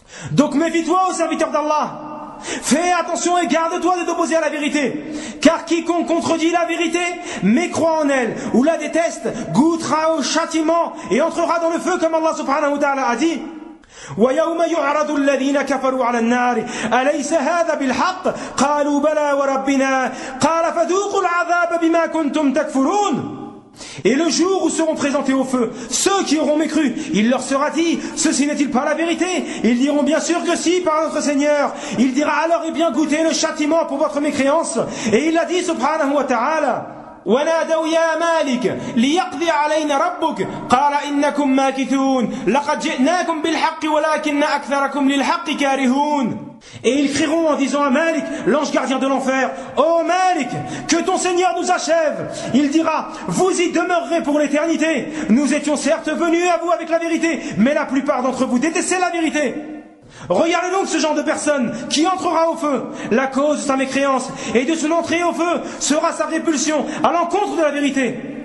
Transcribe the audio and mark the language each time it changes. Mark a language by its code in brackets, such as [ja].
[fr] Donc méfie-toi aux serviteurs d'Allah, fais attention et garde-toi de t'opposer à la vérité, car quiconque contredit la vérité mécroit en elle ou la déteste goûtera au châtiment et entrera dans le feu, comme Allah subhanahu wa ta'ala a dit, [ar] وَيَوْمَ يُعْرَضُ الَّذِينَ كَفَرُوا عَلَى النَّارِ أَلَيْسَ هَذَا بِالْحَقِّ قَالُوا بَلَى وَرَبِّنَا قَالَ فَذُوقُوا الْعَذَابَ بِمَا كُنْتُمْ تَكْفُرُونَ. [fr] Et le jour où seront présentés au feu ceux qui auront mécru, il leur sera dit, ceci n'est-il pas la vérité? Ils diront, bien sûr que si, par notre Seigneur. Il dira, alors eh bien goûtez le châtiment pour votre mécréance. Et il a dit [ar] subhanahu wa ta'ala, وَنَادَوْ يَا مَالِكَ لِيَقْضِي عَلَيْنَا رَبُّكَ قَالَ إِنَّكُمْ مَاكِثُونَ لَقَدْ جِئْنَاكُمْ بِالْحَقِّ وَلَكِنَّ أَكْثَرَكُمْ لِلْحَقِّ كَارِهُونَ. [fr] Et ils crieront en disant à Malik, l'ange gardien de l'enfer, ô Malik, que ton Seigneur nous achève. Il dira, vous y demeurerez pour l'éternité. Nous étions certes venus à vous avec la vérité, mais la plupart d'entre vous détestaient la vérité. Regardez donc ce genre de personne qui entrera au feu. La cause de sa mécréance et de son entrée au feu sera sa répulsion à l'encontre de la vérité.